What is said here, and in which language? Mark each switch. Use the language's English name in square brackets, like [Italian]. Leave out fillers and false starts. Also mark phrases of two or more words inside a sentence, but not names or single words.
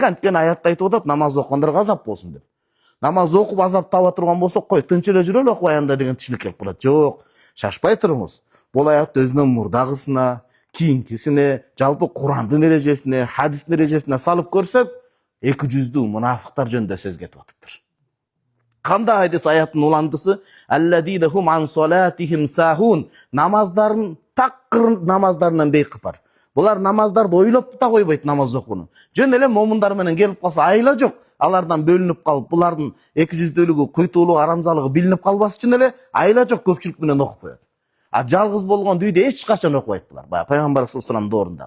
[Kyrgyz] Анткени аятта айтып атат, намаз окугандарга азап болсун деп. Намаз окуп азап таба турган болсок, кой, тынч эле жүрөлү, окубай анда деген түшүнүк келип калат. Жок, шашпай туруңуз. Бул аятты өзүнүн мурдагысына, кийинкисине, жалпы Курандын эрежесине, хадистин эрежесине салып көрсөк, 200 мунафыктар жөнүндө сөз кетип атыптыр. Кандай хадис аяттын уландысы? [Arabic] الذين هم عن صلاتهم ساهون. [Kyrgyz] Намаздарын такыр намаздарынан бейкыпар. Булар намаздарды ойлоп да койбойт, намаз окууну. Жөн эле момундар менен келип калса айла жок. Алардан бөлүнүп калып, булардын 200-дүүлүгү, куйтуулугу, арамзалыгы билинип калбас үчүн эле айла жок көпчүлүк менен окуп коет. Жалгыз болгон үйдө эч качан окубайт булар. Баягы Пайгамбар [Arabic] صلى الله عليه وسلم [Kyrgyz] доорундагы.